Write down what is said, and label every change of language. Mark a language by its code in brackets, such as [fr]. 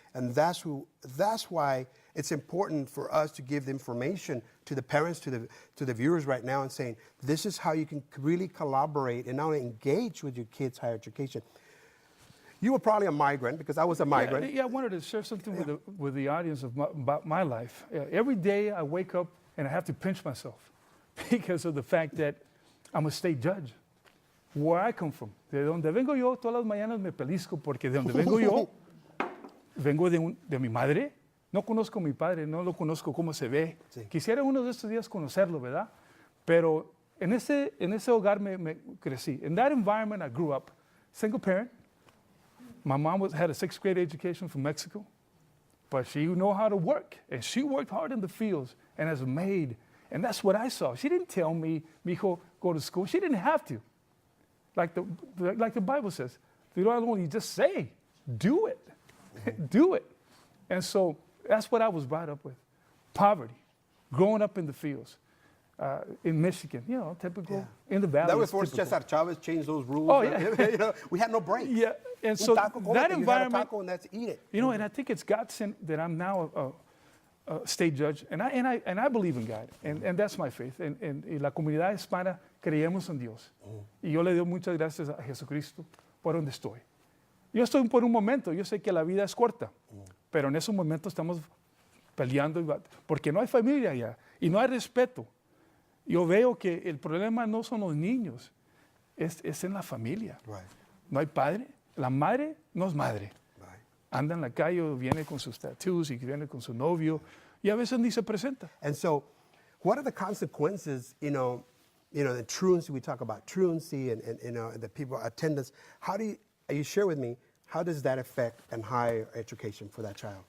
[en] And that's why it's important for us to give the information to the parents, to the viewers right now and saying, this is how you can really collaborate and now engage with your kids' higher education. You were probably a migrant because I was a migrant. Yeah, I wanted to share something with the audience about my life. Every day I wake up and I have to pinch myself because of the fact that I'm a state judge. Where I come from, [es] de donde vengo yo, todas las mañanas me pellizco porque de donde vengo yo, vengo de mi madre. No conozco a mi padre, no lo conozco cómo se ve. Sí. Quisiera uno de estos días conocerlo, ¿verdad? Pero en ese hogar me crecí. [en] In that environment, I grew up. Single parent. My mom had a 6th grade education from Mexico, but she knew how to work, and she worked hard in the fields and as a maid, and that's what I saw. She didn't tell me, mijo, go to school. She didn't have to. Like the Bible says, you just say, do it, do it. And so that's what I was brought up with, poverty, growing up in the fields. In Michigan, typical, in the valley. That was before Cesar Chavez changed those rules. Oh, yeah. We had no breaks. Yeah, and so that environment, you have a taco and that's eat it. And I think it's God sent that I'm now a state judge, and I believe in God, and that's my faith. [es] And la comunidad hispana creemos en Dios. Y yo le doy muchas gracias a Jesucristo por donde estoy. Yo estoy por un momento, yo sé que la vida es corta, pero en esos momentos estamos peleando porque no hay familia allá y no hay respeto. Yo veo que el problema no son los niños, es en la familia. [en] Right. [es] No hay padre, la madre no es madre. [en] Right. [es] Anda en la calle, viene con sus tattoos y viene con su novio y a veces ni se presenta. [en] And so, what are the consequences? The truancy, we talk about truancy and the people attendance. You share with me, how does that affect and higher education for that child?